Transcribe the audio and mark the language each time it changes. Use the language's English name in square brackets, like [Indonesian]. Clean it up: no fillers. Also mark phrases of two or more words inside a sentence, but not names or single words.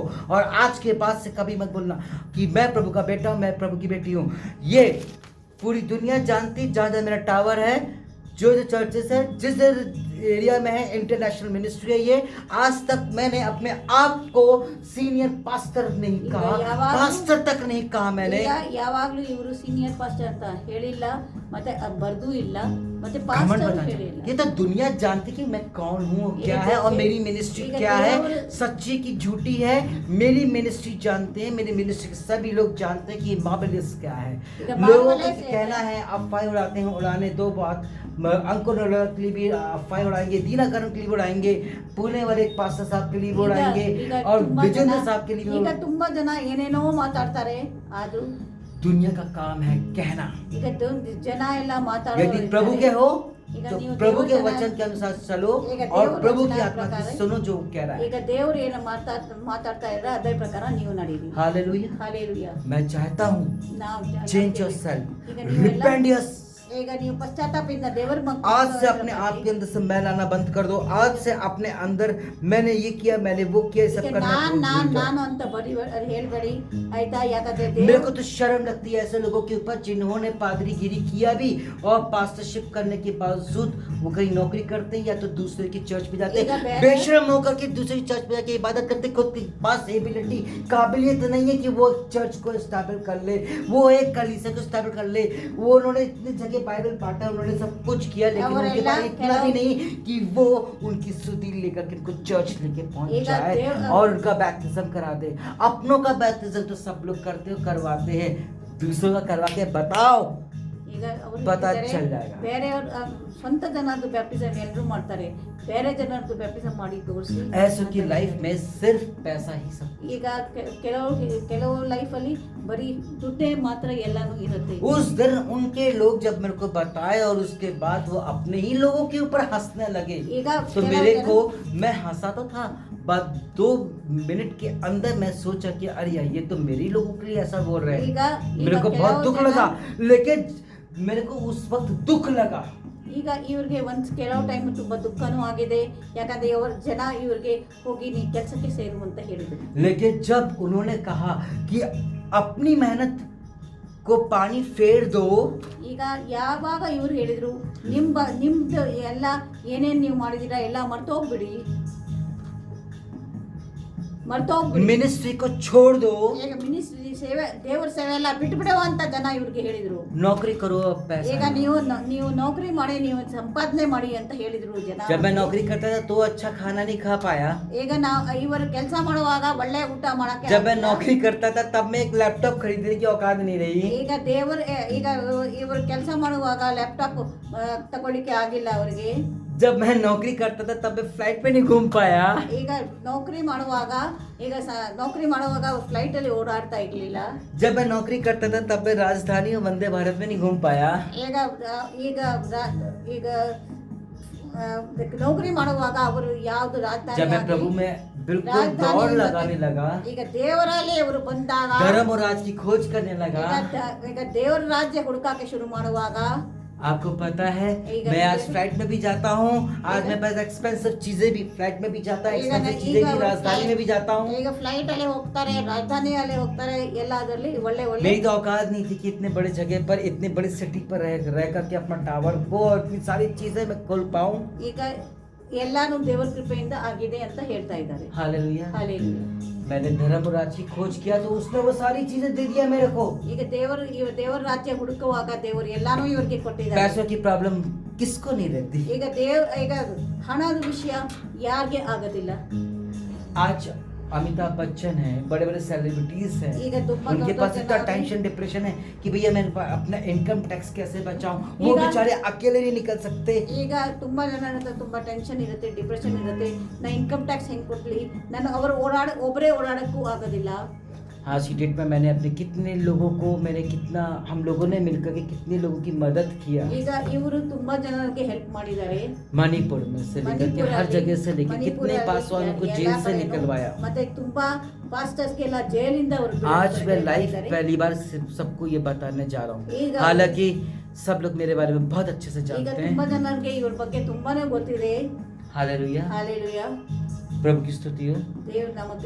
[Hindi] और आज के बाद से कभी मत बोलना कि मैं प्रभु का बेटा हूँ, मैं प्रभु की बेटी हूँ। ये पूरी दुनिया जानती, जहाँ जहाँ मेरा टावर है, जो जो चर्चेस है, जिस एरिया में है, [English] international ministry [Hindi] है ये, आज तक मैंने अपने आप को [English] senior pastor [Hindi] नहीं कहा, पास्टर तक नहीं कहा मैंने। [Kannada] ಈಗ ಯಾವಾಗ್ಲೂ ಇವರು [English] senior pastor [Kannada] ಅಂತ ಹೇಳಿಲ್ಲ, ಮತ್ತೆ ಬರ್ದೂ ಇಲ್ಲ, ಮತ್ತೆ [Hindi] घमंड [Kannada] ಪಾಸ್ಟರ್ [Hindi] बताना। [Kannada] ಹೇಳಿಲ್ಲ। [Hindi] ये तो दुनिया जानती कि मैं कौन हूँ, क्या है, और मेरी मिनिस्ट्री क्या है, सच्ची की झूठी है। मेरी मिनिस्ट्री जानते हैं, मेरी मिनिस्ट्री के सभी लोग जानते हैं कि मार्वेलस क्या है। लोगों का कहना है अफवाह उड़ाते हैं, उड़ाने दो बात, अंकुर के लिए भी अफवाह उड़ाएंगे, दीनाकरण के लिए उड़ाएंगे, पुणे वाले एक पास्टर साहब के लिए भी उड़ाएंगे, और विजेंद्र साहब के लिए भी। [Kannada] ಈಗ ತುಂಬಾ ಜನ ಏನೇನೋ ಮಾತಾಡ್ತಾರೆ, ಆದ್ರೂ [Hindi] दुनिया का काम है कहना। [Kannada] ಈಗ ಜನ ಎಲ್ಲ [Hindi] यदि [Kannada] ಮಾತಾಡೋರು [Hindi] प्रभु के हो [Kannada] ಈಗ [Hindi] तो [Kannada] ನೀವು [Hindi] प्रभु के [Kannada] ದೇವರ [Hindi] वचन के अनुसार चलो, [Kannada] ಈಗ [Hindi] और [Kannada] ದೇವರ [Hindi] प्रभु [Kannada] ವಚನ [Hindi] की आत्मा की [Kannada] ಪ್ರಕಾರ [Hindi] सुनो जो कह रहा है। [Kannada] ಈಗ ದೇವರು ಏನು ಮಾತಾಡ್ತಾ ಇದ್ರೆ ಅದೇ ಪ್ರಕಾರ ನೀವು ನಡೀರಿ। [Hindi] हालेलुया। [Kannada] ಹಾಲೆಲೂಯಾ। [Hindi] मैं चाहता हूँ [Kannada] ನಾವು [English] change your self, [Kannada] ಈಗ ನೀವೆಲ್ಲ [English] repent your. [Kannada] ಈಗ ನೀವು ಪಶ್ಚಾತ್ತಾಪದಿಂದ ದೇವರ [Hindi] आज से अपने आप के अंदर से मैल आना बंद कर दो। आज से अपने अंदर मैंने ये किया, मैंने वो किया, ये सब करना भूल जाओ। [Kannada] ನಾನು ಅಂತ ಹೇಳ್ಬೇಡಿ ಆಯ್ತಾ, ಯಾಕಂದ್ರೆ [Hindi] मेरे [Kannada] ದೇವರು [Hindi] को तो शर्म लगती है ऐसे लोगों के ऊपर जिन्होंने पादरीगिरी किया भी और पास्टरशिप करने के बावजूद वो कहीं नौकरी करते हैं या तो दूसरे की चर्च में जाते हैं, बेशर्म होकर के दूसरे की चर्च में जाके इबादत करते। खुद के पास एबिलिटी, काबिलियत नहीं है कि वो चर्च को स्टैबल कर ले, वो एक कलीसिया को स्टैबल कर ले। वो उन्होंने इतनी जगह बाइबल पाठा, उन्होंने सब कुछ किया, लेकिन उनके पास इतना भी नहीं कि वो उनकी स्तुति लेकर के उनको चर्च लेके पहुंच जाए और उनका बैप्टिज्म करा दे। अपनों का बैप्टिज्म तो सब लोग करते हो, करवाते हैं, दूसरों का करवा के बताओ, [Kannada] ಈಗ ಅವರು [Hindi] पता चल जाएगा। [Kannada] ಬೇರೆಯವ್ರ ಸ್ವಂತ ಜನರದ್ದು ಬ್ಯಾಪ್ಟಿಸಮ್ ಎಲ್ಲರೂ ಮಾಡ್ತಾರೆ, ಬೇರೆ ಜನರದ್ದು ಬ್ಯಾಪ್ಟಿಸಮ್ ಮಾಡಿ ತೋರಿಸಿ। [Hindi] ऐसों की लाइफ में सिर्फ पैसा ही सब। [Kannada] ಈಗ ಕೆಲವು ಲೈಫಲ್ಲಿ ಬರೀ ದುಡ್ಡೇ ಮಾತ್ರ ಎಲ್ಲಾನು ಇರುತ್ತೆ। [Hindi] उस दिन उनके लोग जब मेरे को बताए और उसके बाद वो अपने ही लोगों के ऊपर हंसने लगे, [Kannada] ಈಗ [Hindi] तो मेरे को, मैं हंसा तो था, बाद 2 मिनट के अंदर मैं सोचा कि अरे यार ये तो मेरे ही लोगों के लिए ऐसा बोल रहे [Kannada] ಈಗ [Hindi] हैं। मेरे को बहुत दुख लगा, लेकिन मेरे को उस वक्त दुख लगा। [Kannada] ಈಗ ಇವ್ರಿಗೆ ಕೆಲವು ಟೈಮ್ ತುಂಬಾ ದುಃಖನೂ ಆಗಿದೆ, ಯಾಕಂದ್ರೆ ಜನ ಇವ್ರಿಗೆ ಹೋಗಿ ನೀ ಕೆಲಸಕ್ಕೆ ಸೇರು ಅಂತ ಹೇಳಿದ್ರು। [Hindi] लेकिन जब उन्होंने कहा कि अपनी मेहनत को पानी फेर दो, [Kannada] ಈಗ ಯಾವಾಗ ಇವ್ರು ಹೇಳಿದ್ರು ನಿಮ್ದು ಎಲ್ಲ ಏನೇನ್ ನೀವು ಮಾಡಿದೀರಾ ಎಲ್ಲ ಮರ್ತೋಗ್ಬಿಡಿ, [Hindi] मिनिस्ट्री को छोड़ दो, [Kannada] ಈಗ ಮಿನಿಸ್ಟ್ರಿ ಸೇವೆ, ದೇವರ ಸೇವೆ ಎಲ್ಲ ಬಿಟ್ಬಿಡುವ ಅಂತ ಜನ ಇವ್ರಿಗೆ ಹೇಳಿದ್ರು। [Hindi] नौकरी करो, अब पैसा। [Kannada] ಈಗ ನೀವು ನೌಕರಿ ಮಾಡಿ, ನೀವು ಸಂಪಾದನೆ ಮಾಡಿ ಅಂತ ಹೇಳಿದ್ರು ಜನ। [Hindi] जब मैं नौकरी करता था तो अच्छा खाना नहीं खा पाया। [Kannada] ಈಗ ಇವರು ಕೆಲಸ ಮಾಡುವಾಗ ಒಳ್ಳೆ ಊಟ ಮಾಡಕ್ಕೆ [Hindi] जब मैं नौकरी करता था तब मैं एक लैपटॉप खरीदने की औकात नहीं रही। [Kannada] ಈಗ ಇವರು ಕೆಲಸ ಮಾಡುವಾಗ ಲ್ಯಾಪ್ಟಾಪ್ ತಗೊಳ್ಳಿಕ್ಕೆ ಆಗಿಲ್ಲ ಅವರಿಗೆ। [Hindi] जब मैं नौकरी करता था तब मैं फ्लाइट पे नहीं घूम पाया। [Kannada] ಈಗ ನೌಕರಿ ಮಾಡುವಾಗ ಫ್ಲೈಟ್ ಅಲ್ಲಿ ಓಡಾಡ್ತಾ ಇರ್ಲಿಲ್ಲ। [Hindi] जब मैं नौकरी करता था तब मैं राजधानी और वंदे भारत में नहीं घूम पाया। [Kannada] ಈಗ ನೌಕರಿ ಮಾಡುವಾಗ ಅವರು ಯಾವ್ದು [Hindi] जब मैं प्रभु [Kannada] ರಾಜಧಾನಿ [Hindi] में बिल्कुल दौड़ लगाने लगा, [Kannada] ಈಗ ದೇವರಲ್ಲಿ ಅವರು ಬಂದಾಗ, [Hindi] धर्म और राज की खोज करने लगा, [Kannada] ಈಗ ದೇವರ ರಾಜ್ಯ ಹುಡುಕಾಕೆ ಶುರು ಮಾಡುವಾಗ, [Hindi] आपको पता है मैं आज फ्लाइट में भी जाता हूँ, आज मेरे पास एक्सपेंसिव चीजें भी, फ्लाइट में भी जाता है, एक्सपेंसिव चीजें भी, राजधानी में भी जाता हूँ। [Kannada] ಈಗ ಫ್ಲೈಟ್ ಅಲ್ಲಿ ಹೋಗ್ತಾರೆ, ರಾಜಧಾನಿಯಲ್ಲಿ ಹೋಗ್ತಾರೆ, ಎಲ್ಲದರಲ್ಲಿ ಒಳ್ಳೆ ಒಳ್ಳೆ। [Hindi] मेरी तो औकात नहीं थी कि इतने बड़े जगह पर, इतने बड़ी सिटी पर रह करके अपना टावर को और इतनी सारी चीजें मैं खोल पाऊँ। [Kannada] ಈಗ ಎಲ್ಲಾನು ದೇವರ ಕೃಪೆಯಿಂದ ಆಗಿದೆ ಅಂತ ಹೇಳ್ತಾ ಇದ್ದಾರೆ. [Hindi] हालेलुया। [Kannada] ಹಾಲೆಲೂಯಾ. [Hindi] मैंने धर्म राज्य की खोज किया तो उसने वो सारी चीजें दे दिया मेरे को। [Kannada] ಈಗ ದೇವರ ರಾಜ್ಯ ಹುಡುಕುವಾಗ ದೇವರು ಎಲ್ಲಾನು ಇವರಿಗೆ ಕೊಟ್ಟಿದ್ದಾರೆ. [Hindi] पैसों की प्रॉब्लम किसको नहीं रहती? [Kannada] ಈಗ ಹಣದ ವಿಷಯ ಯಾರಿಗೆ ಆಗೋದಿಲ್ಲ. [Hindi] आज अमिताभ बच्चन है, बड़े बड़े सेलिब्रिटीज हैं, [Kannada] ಈಗ ತುಂಬಾ [Hindi] उनके [Kannada] ದೊಡ್ಡ [Hindi] पास इतना [Kannada] ಜನ [English] tension depression [Hindi] है कि भैया मैं अपना [English] income tax [Hindi] कैसे बचाऊं। वो [Kannada] ಈಗ- [Hindi] बेचारे अकेले नहीं निकल सकते। [Kannada] ಈಗ ತುಂಬಾ ಜನ ಹತ್ರ ತುಂಬಾ ಟೆನ್ಷನ್ ಇರುತ್ತೆ, ಡಿಪ್ರೆಷನ್ ಇರುತ್ತೆ. ನಾ [English] income tax [Kannada] ಹೆಂಗ್ ಕೊಡ್ಲಿ, ನಾನು ಒಬ್ಬರೇ ಓಡಾಡಕ್ಕೂ ಆಗೋದಿಲ್ಲ. [Hindi] आज की डेट में मैंने अपने कितने लोगों को हम लोगों ने मिलकर के कितने लोगों की मदद किया। [Kannada] ಈಗ ಇವರು ತುಂಬಾ ಜನರಿಗೆ ಹೆಲ್ಪ್ ಮಾಡಿದ್ದಾರೆ. [Hindi] मणिपुर में से लेकर के हर जगह से लेकर कितने पासवानों को जेल से निकलवाया। [Kannada] ಮತ್ತೆ ತುಂಬಾ ಪಾಸ್ಟರ್ಸ್ಗೆಲ್ಲ ಜೈಲಿಂದ ಅವರು [Hindi] आज मैं लाइफ पहली बार सबको ये बताने जा रहा हूँ, [Kannada] ಈಗ- [Hindi] हालांकि सब लोग मेरे बारे में बहुत अच्छे से [Kannada] ಈಗ [Hindi] जानते [Kannada] ತುಂಬಾ [Hindi] हैं। [Kannada] ಜನರಿಗೆ ಇವ್ರ ಬಗ್ಗೆ ತುಂಬಾನೇ ಗೊತ್ತಿದೆ. [Hindi] हालेलुया, [Kannada] ಹಾಲೆಲೂಯಾ. [Hindi] प्रभु की स्तुति हो। [Kannada] ದೇವ್ರ ನಾಮಕ್ಕೆ